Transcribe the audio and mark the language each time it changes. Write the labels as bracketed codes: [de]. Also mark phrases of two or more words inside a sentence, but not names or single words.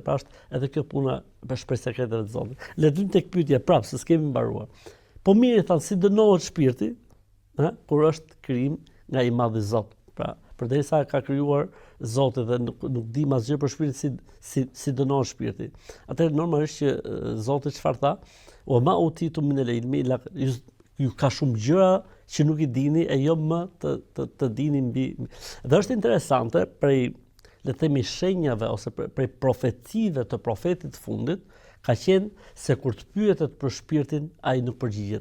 [sq] Pra është edhe kjo puna për shpreh sekretet e Zotit. Le të vim tek pyetja prapë, se s'kemi mbaruar. Po mirë thanë, si dënohet shpirti, kur është krijim nga i madhi Zot. Pra, përderisa ka krijuar Zoti dhe nuk di asgjë për shpirtin, si dënohet shpirti. Atëherë normalisht që Zoti çfarë tha? [ar] وما أوتيتم من العلم, [sq] ju ka shumë gjëra që nuk i dini e jo më të dini mbi. Dhe është interesante prej, le të themi, shenjave ose prej profecive të profetit të fundit, ka qenë se kur të pyetet për shpirtin, ai nuk përgjigjet.